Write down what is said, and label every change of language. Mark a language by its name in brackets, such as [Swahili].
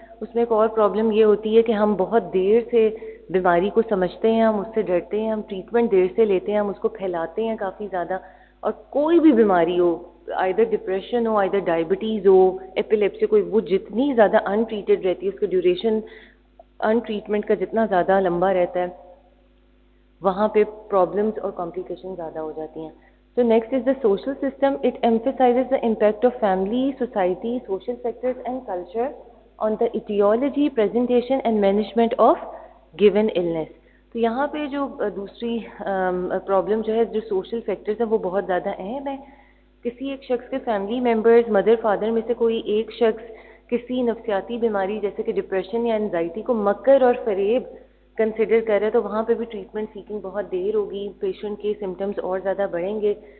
[Urdu] اس میں ایک اور پرابلم یہ ہوتی ہے کہ ہم بہت دیر سے بیماری کو سمجھتے ہیں, ہم اس سے ڈرتے ہیں, ہم ٹریٹمنٹ دیر سے لیتے ہیں, ہم اس کو پھیلاتے ہیں کافی زیادہ. اور کوئی بھی بیماری ہو, آئدر ڈپریشن ہو, آئدر ڈائبٹیز ہو, ایپیلیپسی, کوئی وہ جتنی زیادہ ان ٹریٹڈ رہتی ہے, اس کا ڈیوریشن ان ٹریٹمنٹ کا جتنا زیادہ لمبا رہتا ہے, وہاں پہ پرابلمس اور کمپلیکیشن زیادہ ہو جاتی ہیں. [English] So next is the social system. It emphasizes the impact of family, society, social sectors and culture on the etiology, presentation and management of given illness. [Urdu] تو یہاں پہ جو دوسری پرابلم جو ہے جو سوشل فیکٹرز ہیں وہ بہت زیادہ اہم ہے. کسی ایک شخص کے فیملی ممبرز مدر فادر میں سے کوئی ایک شخص کسی نفسیاتی بیماری جیسے کہ ڈپریشن یا انزائٹی کو مکر اور فریب کنسیڈر کر رہے ہیں تو وہاں پہ بھی ٹریٹمنٹ سیکنگ بہت دیر ہوگی, پیشنٹ کے سمٹمز اور زیادہ بڑھیں گے.